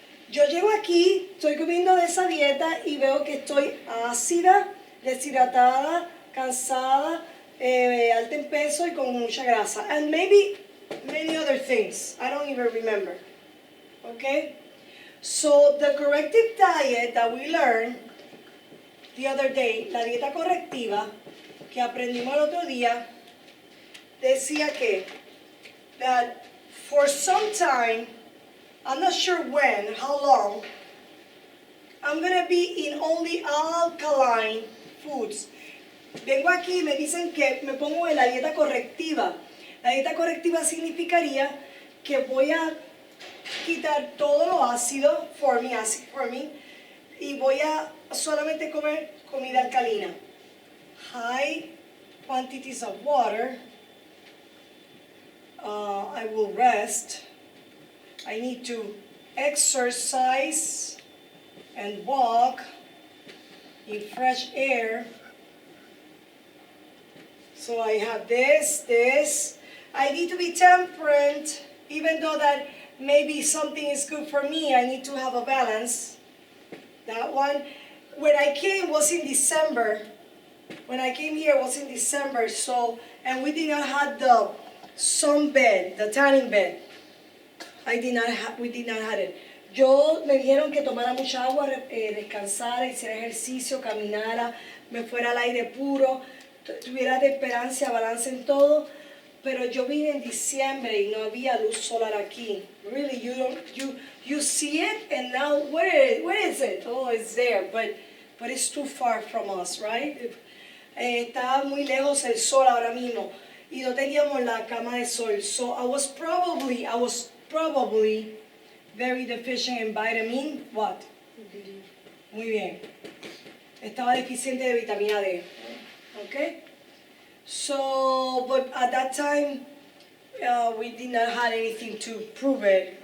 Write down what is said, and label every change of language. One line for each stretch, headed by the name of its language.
Spanish: Yo llego aquí, estoy comiendo de esa dieta y veo que estoy ácida, deshidratada, cansada, alta en peso y con mucha grasa.
English: And maybe many other things. I don't even remember. Okay? So the corrective diet that we learned the other day,
Spanish: la dieta correctiva que aprendimos el otro día,
English: decía that for some time, I'm not sure when, how long, I'm going to be in only alkaline foods.
Spanish: Vengo aquí y me dicen que me pongo en la dieta correctiva. La dieta correctiva significaría que voy a quitar todo lo ácido,
English: for me,
Spanish: y voy a solamente comer comida alcalina.
English: High quantities of water. I will rest. I need to exercise and walk in fresh air. So I have this. I need to be temperate, even though that maybe something is good for me, I need to have a balance. That one, when I came was in December. When I came here was in December, so, and we did not have the sun bed, the tanning bed. We did not have it.
Spanish: Me dijeron que tomara mucha agua, descansara, hiciera ejercicio, caminara, me fuera al aire puro, tuviera esperanza, balance en todo. Pero yo vine en diciembre y no había luz solar aquí.
English: Really, you see it, and now where is it? Oh, it's there, but it's too far from us, right?
Spanish: Está muy lejos el sol ahora mismo y no teníamos la cama de sol.
English: So I was probably very deficient in vitamin what?
Spanish: Muy bien. Estaba deficiente de vitamina D.
English: Okay? So, but at that time, we did not have anything to prove it.